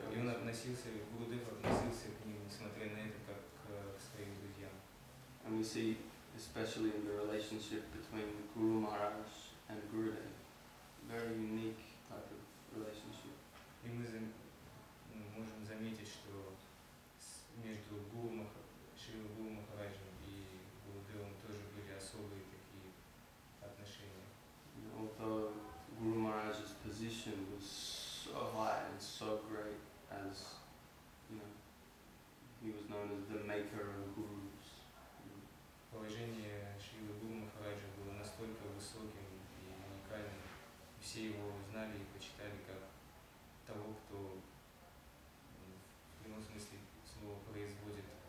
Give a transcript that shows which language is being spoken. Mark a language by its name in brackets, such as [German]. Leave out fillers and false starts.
[Russian] И он относился, Гурудев относился к ним, несмотря на это, как к своим друзьям. [English] And we see, especially in the relationship between Guru Maharaj and Gurudev, very unique type of relationship. [Russian] И мы можем заметить, что между Шрила Гуру Махараджем и Гурудевом тоже были особые такие отношения. [English] Although Guru Maharaj's position was so high and so great, as he was known as the maker of gurus. [Russian] Положение Шрила Гуру Махараджа было настолько высоким и уникальным, все его знали и почитали как того, кто в прямом смысле слова производит